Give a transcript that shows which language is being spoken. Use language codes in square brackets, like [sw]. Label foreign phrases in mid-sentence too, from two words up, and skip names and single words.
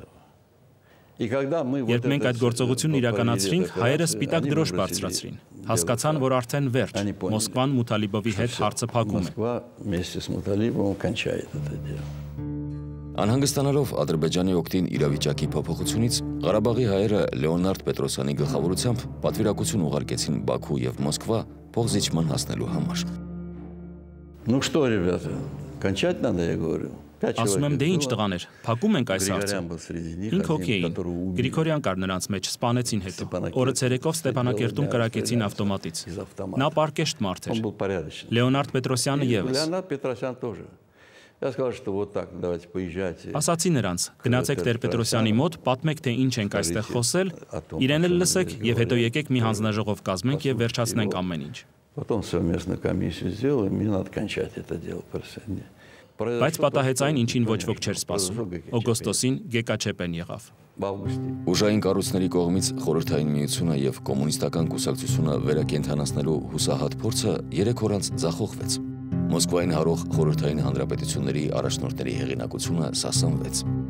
[hy] Երբ մենք այդ գործողությունն իրականացրինք, հայերը սպիտակ դրոշ բարձրացրին։ Հասկացան, որ արդեն վերջ, Մոսկվան Մութալիբովի հետ հարցը փակում է։ Անհանգստանալով Ադրբեջանի օգտին իրավիճակի փոփոխությունից, Ղարաբաղի հայերը Լեոնարդ Պետրոսյանի գլխավորությամբ պատվիրակություն ուղարկեցին Բաքու եւ Մոսկվա փոխզիջման հասնելու համար։ [ru] Ну что, ребята, кончать надо, я говорю. [hy] Ասում եմ, դե ինչ տղաներ, փակում ենք այս հարցը։ 5 հոգի էին, Գրիգորյան կար նրանց մեջ, սպանեցին հետո։ Օրը ցերեկով Ստեփանակերտում կրակեցին ավտոմատից։ Նա պարկեշտ մարդ էր։ Լեոնարդ Պետրոսյանը ևս։ Ասացի նրանց, գնացեք Տեր-Պետրոսյանի մոտ, պատմեք, թե ինչ ենք այստեղ խոսել, իրեն էլ լսեք եւ հետո եկեք մի հանձնաժողով կազմենք եւ վերջացնենք ամեն ինչ։ [ru] Потом совместную комиссию сделаем, мне надо кончать это дело просто. [hy] Բայց պատահեց այն, ինչին ոչ ոք չէր սպասում։ Օգոստոսին Գեկաչեպեն եղավ։ Ուժային կառույցների կողմից Խորհրդային Միությունը եւ կոմունիստական կուսակցությունը վերակենդանացնելու հուսահատ փորձը 3 օր անց ձախողվեց։ Մոսկվային հարող Խորհրդային Հանրապետությունների առաջնորդների հեղինակությունը սասանվեց։